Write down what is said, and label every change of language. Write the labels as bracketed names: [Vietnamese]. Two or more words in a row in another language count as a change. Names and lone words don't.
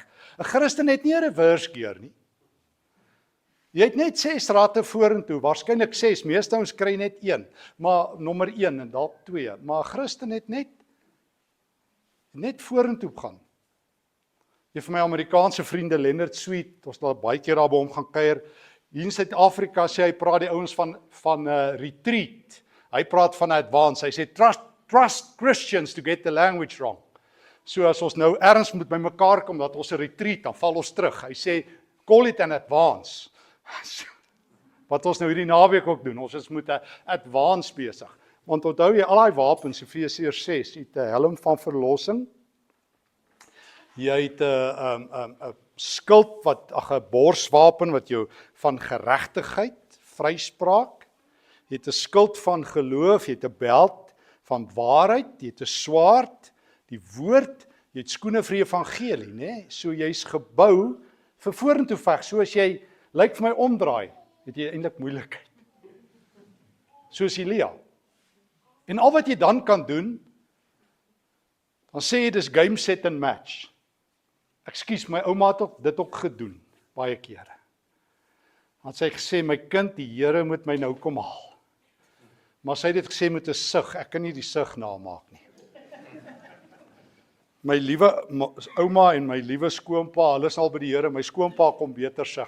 [Afrikaans] 'n Christen het nie 'n [English] reverse gear [Afrikaans] nie. Jy het net 6 ratte vorentoe, waarskynlik 6, meeste ons kry net 1, maar nommer 1 en dalk 2, maar 'n Christen het net vorentoe gaan. Een van my Amerikaanse vriende, Leonard Sweet, ons het al baie keer daar by hom gaan kuier, hier in Suid-Afrika sê hy praat die ouens van retreat, hy praat van advance, hy sê [English] trust Christians to get the language wrong. [Afrikaans] So as ons nou ergens moet by mekaar kom, dat ons 'n retreat, dan val ons terug. Hy sê, [English] call it an advance. [Afrikaans] Wat ons nou hierdie naweek ook doen, ons is met 'n advance besig. Want onthou jy, al daai wapens, Efesiërs 6, jy het 'n helm van verlossing, jy het 'n skild, 'n borswapen wat jou van geregtigheid, vryspraak, jy het 'n skild van geloof, jy het 'n beld van waarheid, jy het 'n swaard, die woord, jy het skoene vir die evangelie, né? So jy's gebou vir vorentoe veg. So as jy lyk vir my omdraai, het jy eintlik moeilikheid. Soos Elia. En al wat jy dan kan doen, dan sê jy dis [English] game, set and match. [Afrikaans] Ekskuus, my ouma het dit ook gedoen, baie kere. Dan sy gesê, my kind, die Here moet my nou kom haal. Maar sy het dit gesê met 'n sug, ek kan nie die sug namaak nie. My liewe ouma en my liewe skoonpa, hulle is al by die Here, my skoonpa kom beter sug.